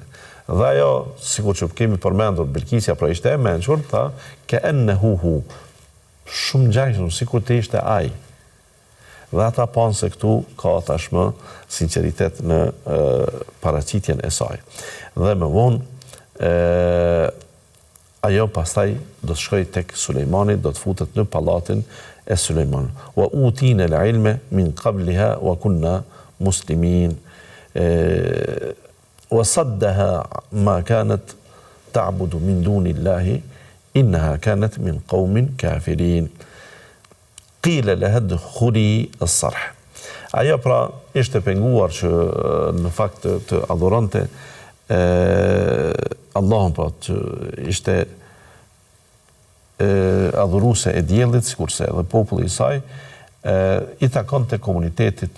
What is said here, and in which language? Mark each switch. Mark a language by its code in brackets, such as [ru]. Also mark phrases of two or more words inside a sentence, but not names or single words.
[sq] Dhe ajo, sikur që kemi përmendur, Bilkisja pra ishte e mençur, tha, ke ennehu, shumë ngjajshëm, sikur të ishte ai. Dhe ata panë se këtu ka tashmë sinqeritet në paraqitjen e saj. Dhe më vonë, ajo pastaj do të shkojë tek Sulejmani, do të futet në pallatin e Sulejmanit. [ar] وأوتينا العلم من قبلها وكنا مسلمين. وصدها ما كانت تعبد من دون الله إنها كانت من قوم كافرين. قيل لها ادخلي الصرح. [sq] Ajo pra ishte penguar që në fakt të adhuronte Allahun, pra që ishte adhuruese e diellit, sikurse edhe populli i saj i takonte komunitetit